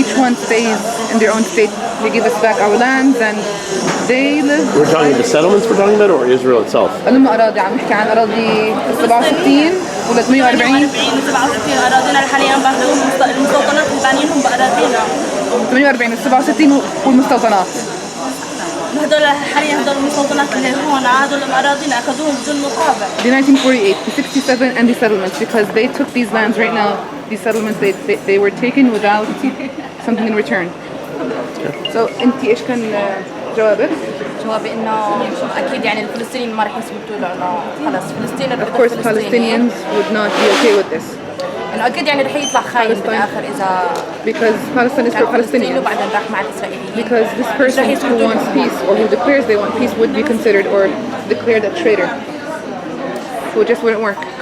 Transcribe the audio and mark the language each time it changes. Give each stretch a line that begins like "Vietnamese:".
English: each one stays in their own state. They give us back our lands, and they live. We're talking the settlements we're talking about, or Israel itself?
Arabic: لما أراضي عم نحكي عن أراضي 67 ولا 48. 67 اراضينا حاليا باخذوا المستوطنات البانيينهم باراضينا. 48 67 والمستوطنات. هذول حاليا هذول المستوطنات اللي هون هذول اراضينا اخذوهم بدون مقابل.
English: The 1948, the 67, and the settlements, because they took these lands right now. These settlements they were taken without something in return.
Arabic: So أنت إيش كان جوابك؟ جوابي انه اكيد يعني الفلسطينيين ما رح يثبتوا له انه خلص فلسطين
English: Of course, Palestinians would not be okay with this.
Arabic: انه اكيد يعني رح يطلع خاين بالاخر اذا
English: Because Palestine is for Palestinians.
Arabic: وبعدين راح مع الاسرائيليين.
English: Because this person who wants peace or who declares they want peace would be considered or declared a traitor. So it just wouldn't work.